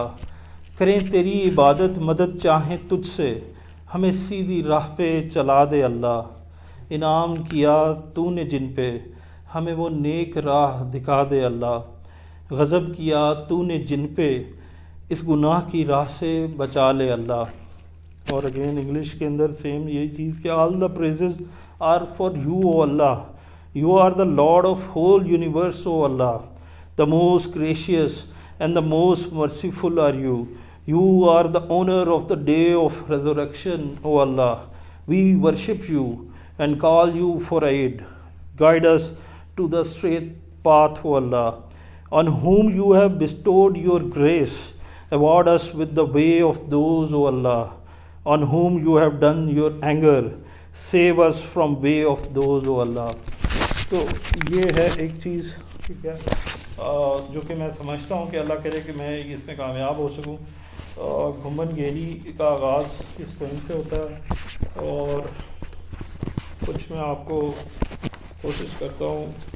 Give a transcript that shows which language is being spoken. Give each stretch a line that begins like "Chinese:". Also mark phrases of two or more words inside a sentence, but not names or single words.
Hindi: करें तेरी इबादत मदद चाहें तुझसे, हमें सीधी राह पे चला दे अल्लाह। इनाम किया तूने जिन पे, हमें वो नेक राह दिखा दे अल्लाह। गज़ब किया तूने जिन पे, इस गुनाह की राह से बचा ले अल्लाह। और अगेन इंग्लिश के अंदर सेम यही चीज़ कि
English: all the praises are for you O Allah, you are the lord of whole universe O Allah, the most gracious and the most merciful are you, you are the owner of the day of resurrection O Allah, we worship you and call you for aid, guide us to the straight path O Allah, on whom you have bestowed your grace, award us with the way of those O Allah, on whom you have done your anger, save us from way of those O Allah।
Hindi: तो ये है एक चीज़, ठीक है, जो कि मैं समझता हूँ कि अल्लाह करे कि मैं इसमें कामयाब हो सकूँ। घुमन गेरी का आगाज़ इस पॉइंट से होता है और कुछ मैं आपको कोशिश करता हूँ।